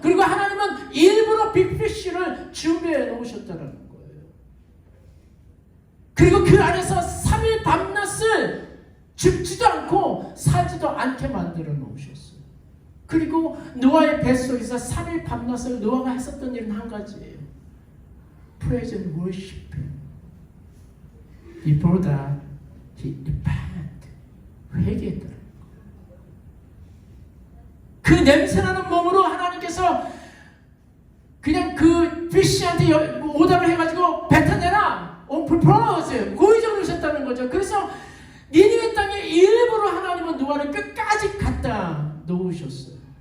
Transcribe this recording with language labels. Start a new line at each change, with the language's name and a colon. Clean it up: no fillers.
Korean: 그리고 하나님은 일부러 빅피쉬를 준비해 놓으셨다는 거예요. 그리고 그 안에서 3일 밤낮을 죽지도 않고 살지도 않게 만들어 놓으셨어요. 그리고 노아의 뱃속에서 3일 밤낮을 노아가 했었던 일은 한 가지예요.
English: Praise and worship Him. Before that, He repented.
Korean: 회개했더라. 그 냄새나는 몸으로 하나님께서 그냥 그 피쉬한테 오답을 해가지고 뱉어내라.
English: On purpose.
Korean: 고의적으로 하셨다는 거죠. 그래서 니느웨 땅에 일부러 하나님은 노아를 끝까지 갖다 놓으셨어요.